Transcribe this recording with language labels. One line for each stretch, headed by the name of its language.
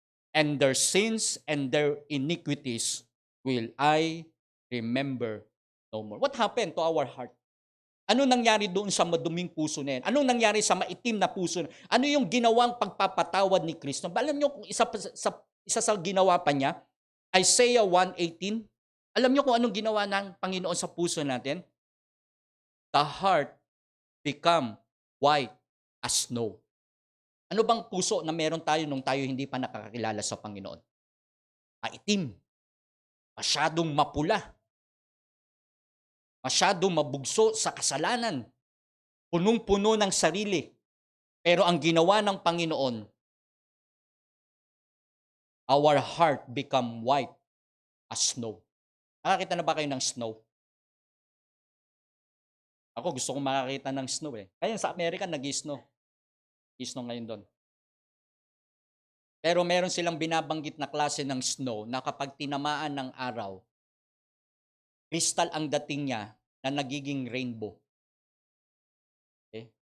English: And their sins and their iniquities will I remember no more. What happened to our heart?
Filipino: Ano nangyari doon sa maduming puso na yan? Anong nangyari sa maitim na puso? Ano yung ginawang pagpapatawad ni Kristo? Alam niyo kung isa sa ginawa pa niya, Isaiah 1:18. Alam niyo kung anong ginawa ng Panginoon sa puso natin?
English: The heart become white as snow.
Filipino: Ano bang puso na meron tayo nung tayo hindi pa nakakakilala sa Panginoon? Maitim. Masyadong mapula. Masyadong mabugso sa kasalanan. Punong-puno ng sarili. Pero ang ginawa ng Panginoon,
English: our heart become white as snow.
Filipino: Nakakita na ba kayo ng snow? Ako gusto kong makakita ng snow eh. Kaya sa Amerika nag-snow. Snow ngayon doon. Pero meron silang binabanggit na klase ng snow na kapag tinamaan ng araw, crystal ang dating niya na nagiging rainbow. Okay?